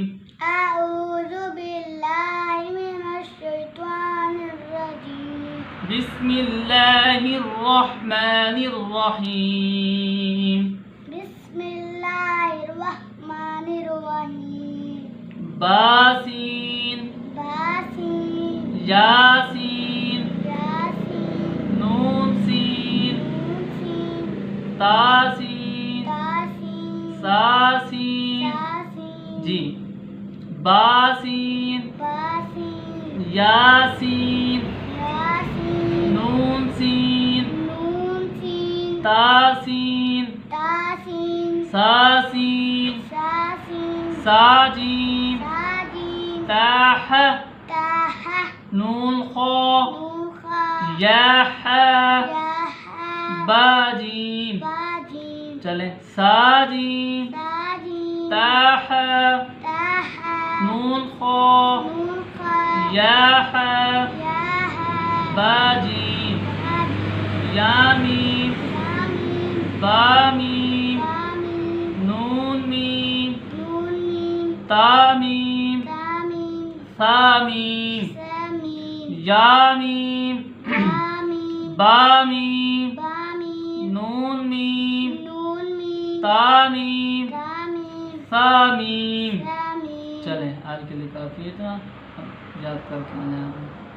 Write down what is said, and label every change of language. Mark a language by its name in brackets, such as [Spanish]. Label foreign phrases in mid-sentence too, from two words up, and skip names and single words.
[Arabic] أعوذ بالله من الشيطان الرجيم. بسم الله الرحمن الرحيم. بسم الله الرحمن الرحيم. बासीन बासीन यासीन यासीन नून सीन सीन तासीन तासीन सासीन यासीन जी। बासीन बासीन यासीन यासीन नून सीन नून सीन तासीन तासीन सासीन सासीन साजीम साजीम ताह ताह नून खा नून खा याह याह बाजीम। बाजीम चले साजीम साजीम ताह ताह नून खा नून खा याह याह बाजीम। बाजीम यामीम यामीम बामीम यामीम नून मीम नून मीम तामीम तामीम सामीम समीम यामीम यामीम बामीम बामीम नून मीम नून मीम तामीम तामीम सामीम। समीम। [Hindi] चलें आज के लिए काफ़ी है, इतना याद करके आना है।